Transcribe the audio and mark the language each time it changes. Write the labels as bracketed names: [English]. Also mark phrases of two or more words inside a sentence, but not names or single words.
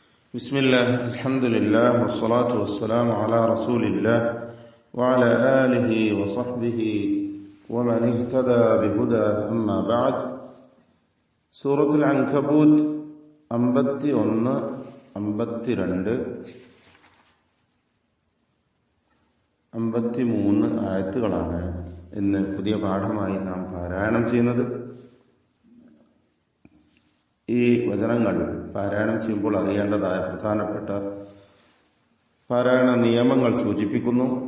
[Arabic] بسم الله الحمد لله والصلاة والسلام على رسول الله وعلى آله وصحبه ومن اهتدى بهدى أما بعد. [Malayalam] സൂറത്തുൽ അൻകബൂത്ത് 51, 52, 53 ആയത്തുകളാണ് ഇന്ന് പുതിയ പാഠമായി നാം പാരായണം ചെയ്യുന്നത്. ഈ വചനങ്ങൾ പാരായണം ചെയ്യുമ്പോൾ അറിയേണ്ടതായ പ്രധാനപ്പെട്ട പാരായണ നിയമങ്ങൾ സൂചിപ്പിക്കുന്നു.